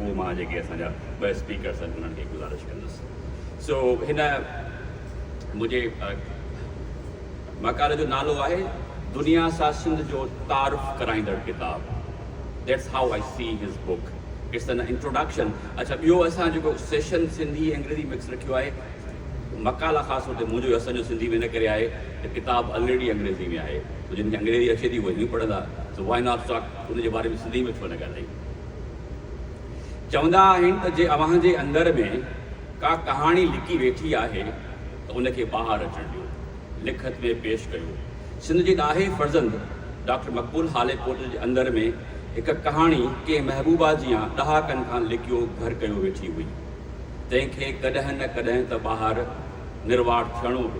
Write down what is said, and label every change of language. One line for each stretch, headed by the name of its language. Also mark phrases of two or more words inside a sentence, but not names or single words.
Sindhi: उहो मां जेके असांजा ॿ स्पीकर्स आहिनि उन्हनि खे गुज़ारिश कंदुसि। सो हिन मुंहिंजे मक़ाले जो नालो आहे दुनिया सां सिंध जो तारुफ़ कराईंदड़ किताब।
English: That's how I see his book. It's an introduction.
Sindhi: अच्छा, ॿियो असां जेको सेशन सिंधी अंग्रेज़ी मिक्स रखियो आहे, मक़ाला ख़ासि तौर ते मुंहिंजो असांजो सिंधी में इन करे आहे त किताब ऑलरेडी अंग्रेज़ी में आहे, तो जिनखे अंग्रेज़ी अचे थी उहे हीअं पढ़ंदा,
English: so why not talk
Sindhi: उनजे बारे में सिंधी में छो न ॻाल्हायूं। चवंदा आहिनि त जे अव्हांजे अंदर में का कहाणी लिकी वेठी आहे त उनखे ॿाहिरि अचणु ॾियो, लिखत में पेश कयो। सिंध जे ॾाहे फर्ज़ंद डॉक्टर मक़बूल हालेपोट जे अंदर में हिकु कहाणी कंहिं महबूबा जी ॾहाकनि खां लिकियो घर कयो वेठी हुई, तंहिंखे कॾहिं न कॾहिं त ॿाहिरि निर्वाण थियणो हो।